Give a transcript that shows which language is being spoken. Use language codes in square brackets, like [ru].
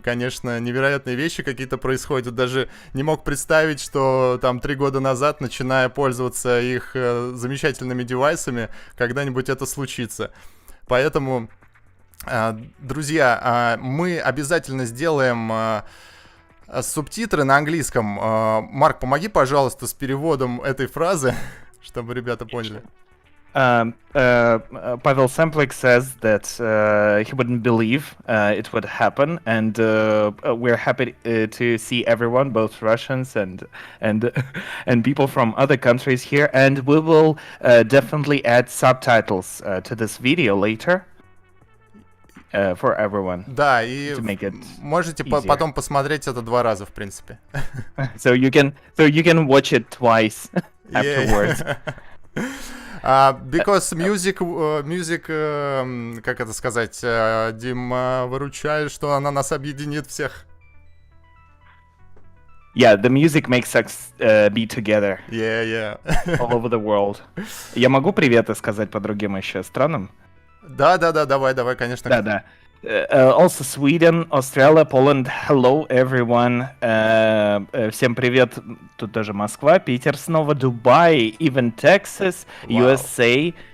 [ru] Конечно, невероятные вещи какие-то происходят. Даже не мог представить, что там 3 года назад, начиная пользоваться их замечательными девайсами, когда-нибудь это случится. Поэтому, друзья, мы обязательно сделаем субтитры на английском. Марк, помоги, пожалуйста, с переводом этой фразы, чтобы ребята поняли. [en] Pavel Samplik says that he wouldn't believe it would happen, and we're happy to see everyone, both Russians and people from other countries here, and we will definitely add subtitles to this video later. For everyone. [ru] Да, и можете потом посмотреть это 2 раза, в принципе. [en] So you can watch it twice afterwards. Because music, [ru] как это сказать, Дима выручает, что она нас объединит всех. [en] Yeah, the music makes us be together. Yeah. All over the world. [ru] Я могу приветы сказать по другим еще странам? Да, давай, конечно. Да. [en] Also Sweden, Australia, Poland. Hello, everyone. [ru] Всем привет. Тут тоже Москва, Питер снова, Дубай, even Texas, USA.